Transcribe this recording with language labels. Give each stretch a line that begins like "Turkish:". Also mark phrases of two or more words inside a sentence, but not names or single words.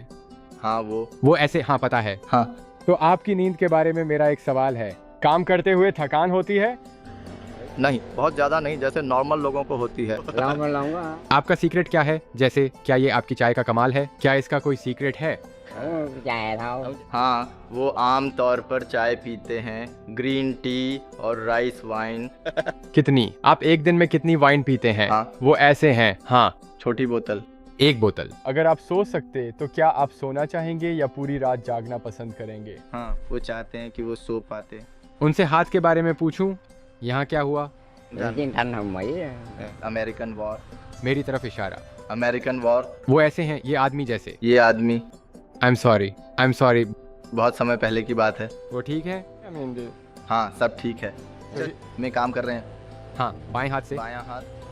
Hindi: हाँ, वो ऐसे, हाँ पता है। हाँ। तो आपकी नींद के बारे में मेरा एक सवाल है। काम करते हुए थकान होती है? नहीं, बहुत ज़्यादा नहीं, जैसे नॉर्मल लोगों को होती है। आपका सीक्रेट क्या है? जैसे क्या ये आपकी चाय का कमाल है? क्या इसका कोई सीक्रेट है?
Vietnamese: Chè thôi.
Hindi: हाँ, वो आम तौर पर चाय पीते हैं,
English: green tea
Hindi: और
English: rice wine.
Hindi: कितनी? आप एक दिन में कितनी वाइन पीते हैं? हाँ। वो ऐसे हैं। हाँ, छोटी बोतल। 1 बोतल। अगर आप सो सकते तो क्या आप सोना चाहेंगे या पूरी रात जागना पसंद करेंगे? हाँ, वो चाहते हैं कि वो सो पाते। उनसे हाथ के बारे में पूछूं? यहाँ क्या हुआ?
Vietnamese: Chiến tranh hồng Mỹ.
English: American war.
Hindi: मेरी तरफ इशारा।
English: American war.
Hindi: वो ऐसे हैं, ये आदमी जैसे। ये आदमी।
English: I am sorry.
Hindi: बहुत समय पहले की बात है। वो ठीक है? हाँ, सब ठीक है। में काम कर रहे हैं। हाँ, बाएं हाथ से।